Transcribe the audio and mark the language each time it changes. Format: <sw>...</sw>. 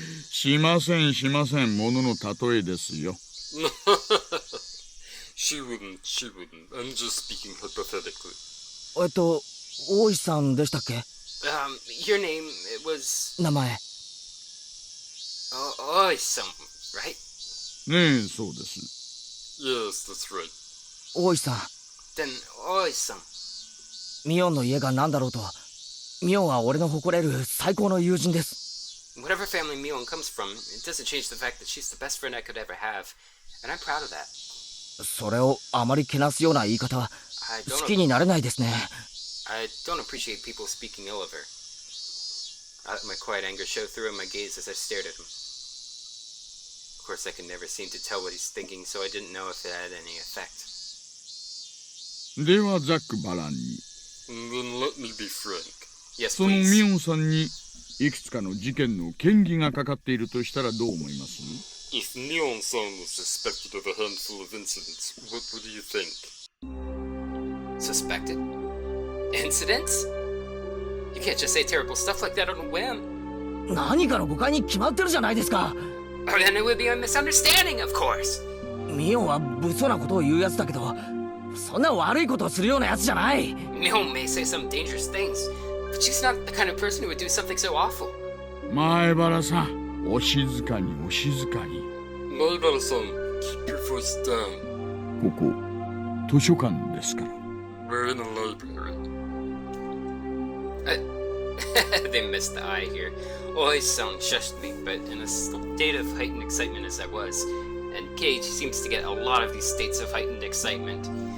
<ja>しませんしません、ものの例えですよ。</ja> <en>She wouldn't. I'm just speaking hypothetically.</en> <ja>大石さんでしたっけ？</ja> <en>Your name, it was...</en> <ja>名前。</ja> <en>Oi-san, right?</en> <ja>ねえ、そうです。</ja> <en>Yes, that's right.</en> <ja>大石さん。</ja> <en>Then, Oi-san.</en> <ja>ミオンの家が何だろうと、ミオンは俺の誇れる最高の友人です。</ja> <en>Whatever family Mion comes from, it doesn't change the fact that she's the best friend I could ever have, and I'm proud of that.</en> <ja>それをあまりけなすような言い方は好きになれないですね。</ja> <en>I don't appreciate people speaking ill of her. I let my quiet anger show through in my gaze as I stared at him. Of course, I could never seem to tell what he's thinking, so I didn't know if it had any effect.</en> <ja>ではざっくばらんに。</ja> <en>Then let me be frank. Yes,</en> <ja>その</ja> <en>please.</en> <ja>ミオンさんにいくつかの事件の嫌疑がかかっているとしたらどう思います？</ja> <en>If Mion-san was suspected of a handful of incidents, what would you think? Suspected? Incidents? You can't just say terrible stuff like that on a whim.</en> <ja>何かの誤解に決まってるじゃないですか。</ja> <en>Or then it would be a misunderstanding, of course.</en> <ja>ミオンは物騒なことを言うやつだけど、そんな悪いことをするようなやつじゃない。</ja> <en>Mion may say some dangerous things, but she's not the kind of person who would do something so awful.</en> <ja>前原さん、お静かにお静かに。</ja> <en>Maibara-san, keep your voice down.</en> <ja>ここ、図書館ですから。</ja> <en>We're in a library. They missed the eye here. Oi-san shushed me, but in a state of heightened excitement as I was, and Cage seems to get a lot of these states of heightened excitement.</en>